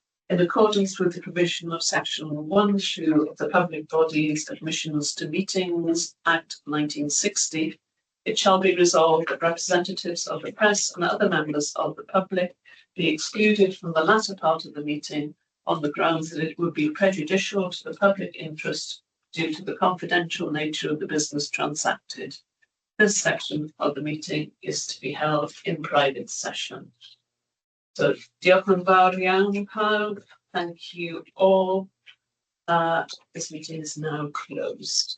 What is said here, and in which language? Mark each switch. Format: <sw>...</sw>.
<en>In accordance with the provision of Section 1(2) of the Public Bodies Admissions to Meetings Act 1960, it shall be resolved that representatives of the press and other members of the public be excluded from the latter part of the meeting on the grounds that it would be prejudicial to the public interest due to the confidential nature of the business transacted. This section of the meeting is to be held in private session.</en> <cy>So, diolch yn fawr iawn, pawb.</cy> <en>Thank you all. This meeting is now closed.</en>